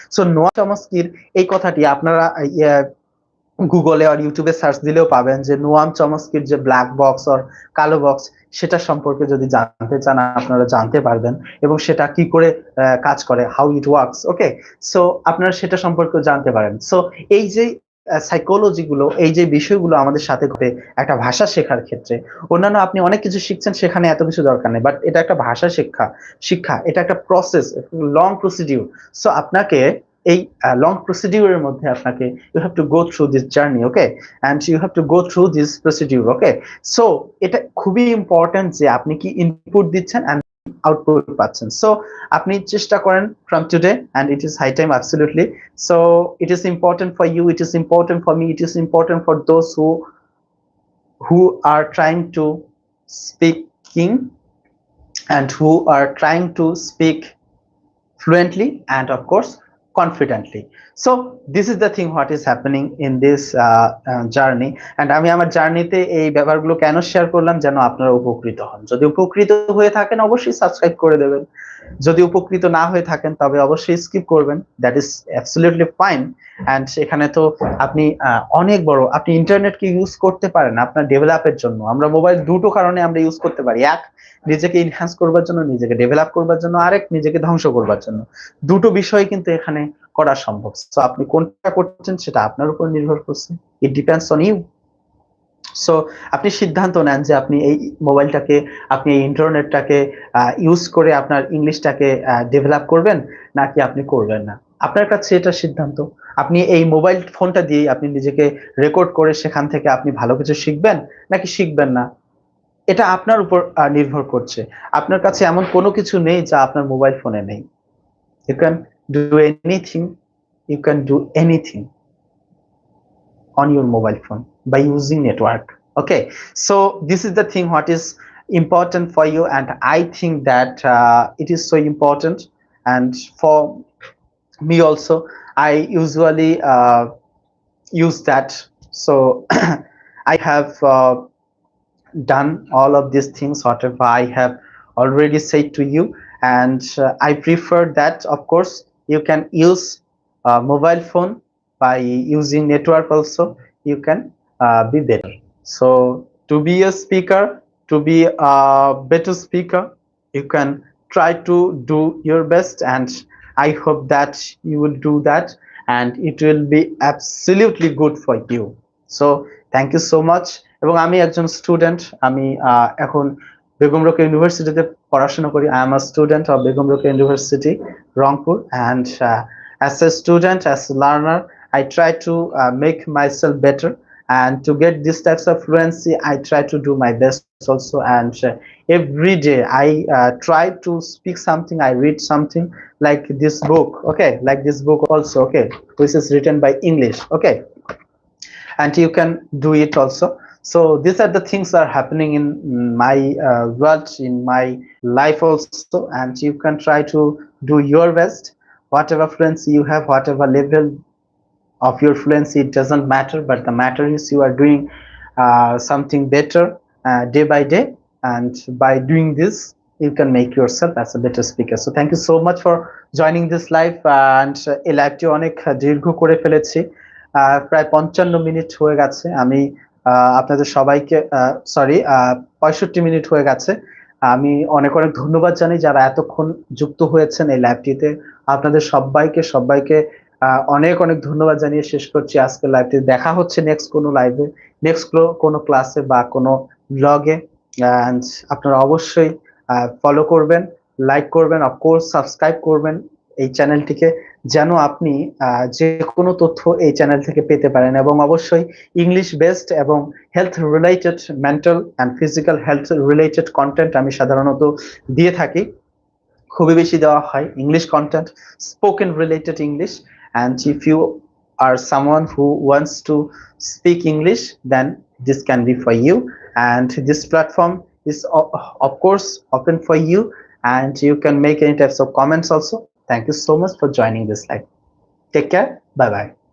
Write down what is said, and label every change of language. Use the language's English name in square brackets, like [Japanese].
[Bangla] So নোয়া চমস্কির এই কথাটি আপনারা গুগলে আর ইউটিউবে সার্চ দিলেও পাবেন, যে নোয়াম চমস্কির যে ব্ল্যাক বক্স আর কালো বক্স, সেটা সম্পর্কে যদি জানতে চান আপনারা জানতে পারবেন, এবং সেটা কি করে কাজ করে, [English] How it works. [Bangla] Okay, so আপনারা সেটা সম্পর্কে জানতে পারেন। সো এই যে সাইকোলজি গুলো, এই যে বিষয়গুলো আমাদের সাথে ঘটে একটা ভাষা শেখার ক্ষেত্রে, অন্যান্য আপনি অনেক কিছু শিখছেন, সেখানে এত কিছু দরকার নেই, বাট এটা একটা ভাষা শিক্ষা, এটা একটা প্রসেস, লং প্রসিডিউর। সো আপনাকে এই লং প্রসিডিউরের মধ্যে আপনাকে [English] you have to go through this journey, okay, and you have to go through this procedure, okay. [Bangla] So এটা খুবই ইম্পর্টেন্ট যে আপনি কি ইনপুট দিচ্ছেন and আউটপুট পাচ্ছেন। সো আপনি চেষ্টা করেন [English] from today, and it is high time, absolutely. So it is important for you, it is important for me, it is important for those who are trying to speaking and who are trying to speak fluently and of course confidently. So this is the thing what is happening in this journey, and [Bangla] আমি আমার জার্নিতে এই ব্যাপারগুলো কেন share করলাম, যেন আপনারা উপকৃত হন। যদি উপকৃত হয়ে থাকেন অবশ্যই সাবস্ক্রাইব করে দেবেন, যদি উপকৃত না হয়ে থাকেন তবে অবশ্যই স্কিপ করবেন, [English] That is absolutely fine. [Bangla] And সেখানে তো আপনি অনেক বড়, আপনি ইন্টারনেটকে ইউজ করতে পারেন আপনার ডেভেলপের জন্য। আমরা মোবাইল দুটো কারণে আমরা ইউজ করতে পারি, এক নিজেকে ইনহ্যান্স করবার জন্য, নিজেকে ডেভেলপ করবার জন্য, আরেক নিজেকে ধ্বংস করবার জন্য। দুটো বিষয় কিন্তু এখানে করা সম্ভব। সো আপনি কোনটা করছেন সেটা আপনার উপর নির্ভর করছে, [English] It depends on you. [Bangla] So আপনি সিদ্ধান্ত নেন যে আপনি এই মোবাইলটাকে, আপনি এই ইন্টারনেটটাকে ইউজ করে আপনার ইংলিশটাকে ডেভেলপ করবেন, নাকি আপনি করবেন না। আপনার কাছে এটা সিদ্ধান্ত। আপনি এই মোবাইল ফোনটা দিয়ে আপনি নিজেকে রেকর্ড করে সেখান থেকে আপনি ভালো কিছু শিখবেন নাকি শিখবেন না, এটা আপনার উপর নির্ভর করছে। আপনার কাছে এমন কোনো কিছু নেই যা আপনার মোবাইল ফোনে নেই। [English] You can do anything, you can do anything on your mobile phone by using network. Okay, so this is the thing what is important for you, and I think that it is so important. And for me also, I usually use that. So I have done all of these things whatever I have already said to you, and I prefer that of course you can use mobile phone by using network also, you can be better. So to be a speaker, to be a better speaker, you can try to do your best, and I hope that you will do that, and it will be absolutely good for you. So thank you so much. [Bangla] এবং আমি একজন student, আমি এখন বেগম রোকেয়া ইউনিভার্সিটিতে পড়াশোনা করি। [English] I am a student of Begum Rokeya university, Rangpur, and as a student, as a learner, I try to make myself better, and to get these types of fluency I try to do my best also. And every day I try to speak something, I read something, like this book, okay, like this book also, okay, which is written by English, okay, and you can do it also. So these are the things that are happening in my world, in my life also, and you can try to do your best. Whatever fluency you have, whatever level of your fluency, it doesn't matter, but the matter is you are doing something better day by day, and by doing this you can make yourself as a better speaker. So thank you so much for joining this live, and [Bangla] এই লাইভটি অনেক দীর্ঘ করে ফেলেছি, প্রায় 55 minute হয়ে গেছে। আমি আপনাদের সবাইকে সরি 65 মিনিট হয়ে গেছে। আমি অনেক অনেক ধন্যবাদ জানাই যারা এতক্ষণ যুক্ত হয়েছেন এই লাইভটিতে। আপনাদের সবাইকে অনেক অনেক ধন্যবাদ জানিয়ে শেষ করছি আজকের লাইভটি। দেখা হচ্ছে নেক্সট কোনো লাইভে, নেক্সট কোনো ক্লাসে বা কোনো ব্লগে। অ্যান্ড আপনারা অবশ্যই ফলো করবেন, লাইক করবেন, অফকোর্স সাবস্ক্রাইব করবেন এই চ্যানেলটিকে, যেন আপনি যে কোনো তথ্য এই চ্যানেল থেকে পেতে পারেন। এবং অবশ্যই ইংলিশ বেসড এবং health related, mental and physical health related content আমি সাধারণত দিয়ে থাকি, খুবই বেশি দেওয়া হয় English content, spoken related English. [English] And if you are someone who wants to speak English, then this can be for you. And this platform is of course open for you, and you can make any types of comments also. Thank you so much for joining this live. Take care. Bye bye.